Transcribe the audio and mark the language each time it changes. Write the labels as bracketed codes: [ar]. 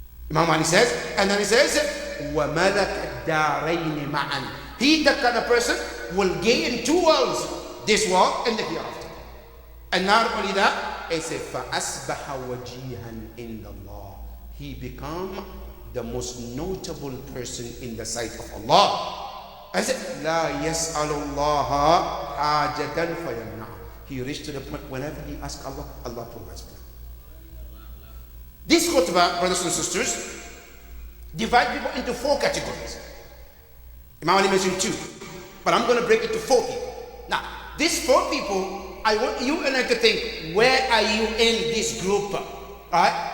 [en] Imam Ali says, and then he says, [ar] وَمَلَكَ الدَّارَيْنِ مَعًا. [en] He, that kind of person, will gain two worlds, this world and the hereafter. And not only that, he said, [ar] فَأَصْبَحَ وَجِيهًا إِنَّ اللَّهِ. [en] He become the most notable person in the sight of Allah. I said, [ar] لَا يَسْأَلُ اللَّهَ حَاجَةً فَيَمْنَعُ. [en] He reached to the point whenever he asks Allah, Allah provides for him. This khutbah, brothers and sisters, divide people into four categories. Imam Ali mentioned two, but I'm going to break it to four people. Now, these four people, I want you and I to think, where are you in this group? Right?